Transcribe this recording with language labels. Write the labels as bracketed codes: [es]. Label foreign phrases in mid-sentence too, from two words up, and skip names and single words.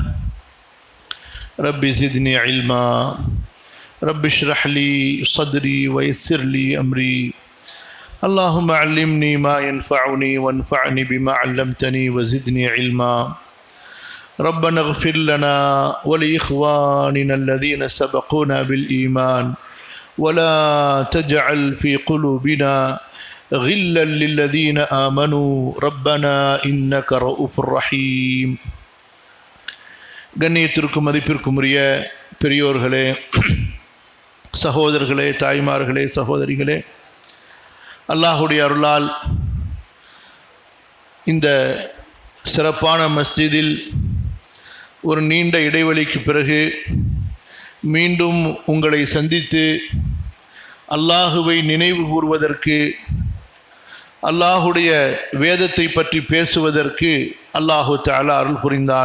[ar] رب زدني علما رب اشرح لي صدري ويسر لي أمري اللهم علمني ما ينفعني وانفعني بما علمتني وزدني علما ربنا اغفر لنا ولإخواننا الذين سبقونا بالإيمان ولا تجعل في قلوبنا غلا للذين آمنوا ربنا إنك رؤوف رحيم. [ta] கண்ணியத்திற்கும் மதிப்பிற்கும் உரிய பெரியோர்களே, சகோதரர்களே, தாய்மார்களே, சகோதரிகளே, அல்லாஹுடைய அருளால் இந்த சிறப்பான மஸ்ஜிதில் ஒரு நீண்ட இடைவெளிக்கு பிறகு மீண்டும் உங்களை சந்தித்து அல்லாஹுவை நினைவு கூறுவதற்கு, அல்லாஹுடைய வேதத்தை பற்றி பேசுவதற்கு [ar] الله تعالى [ta] அருள் புரிந்தான்.